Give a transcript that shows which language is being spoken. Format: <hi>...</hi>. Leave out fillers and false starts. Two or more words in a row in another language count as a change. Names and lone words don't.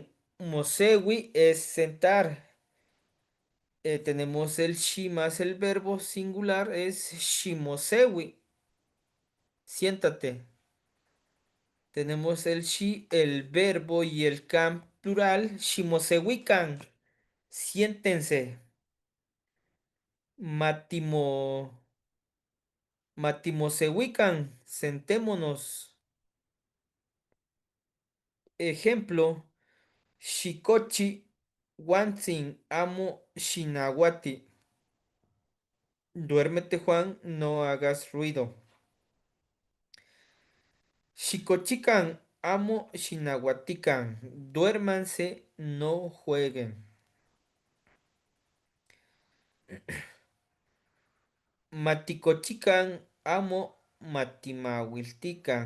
<es>Mosewi es sentar. Tenemos el shi más el verbo singular es shimosewi. Siéntate. Tenemos el shi, el verbo y el can plural.</es> <nah>Shimosewikan. Siéntense. Matimo, matimosewikan.</nah> <es>Sentémonos. Ejemplo.</es> <nah>Shikochi. Wansin. Amo shinawati.</nah> <es>Duérmete, Juan. No hagas ruido. Shikochikan.</es> <nah>Amo shinawatikan. Duérmanse.</nah> <es>No jueguen.</es> <nah>Matikochikan, amo matimawiltikan.</nah>